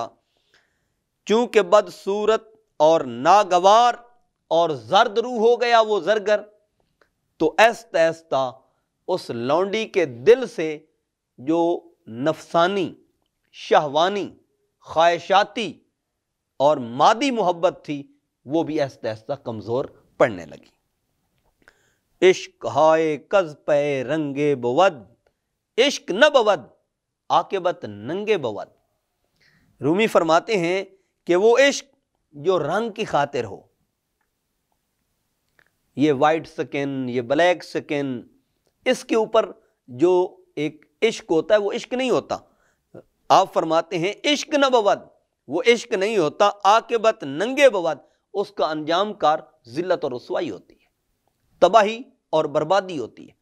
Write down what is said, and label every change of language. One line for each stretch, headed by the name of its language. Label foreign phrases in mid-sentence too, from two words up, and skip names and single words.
Urdu: چونکہ بد صورت اور ناگوار اور زرد روح ہو گیا وہ زرگر، تو آہستہ آہستہ اس لونڈی کے دل سے جو نفسانی، شہوانی، خواہشاتی اور مادی محبت تھی وہ بھی آہستہ آہستہ کمزور پڑنے لگی۔
Persian: عشق ہائے کز پہ رنگے بود، عشق نہ بود عاقبت ننگے بود۔
Urdu: رومی فرماتے ہیں کہ وہ عشق جو رنگ کی خاطر ہو، یہ
English: white skin,
Urdu: یہ
English: black skin,
Urdu: اس کے اوپر جو ایک عشق ہوتا ہے وہ عشق نہیں ہوتا۔ آپ فرماتے ہیں
Persian: عشق نہ بود،
Urdu: وہ عشق نہیں ہوتا،
Persian: عاقبت ننگے بود،
Urdu: اس کا انجام کار ذلت اور رسوائی ہوتی ہے، تباہی اور بربادی ہوتی ہے۔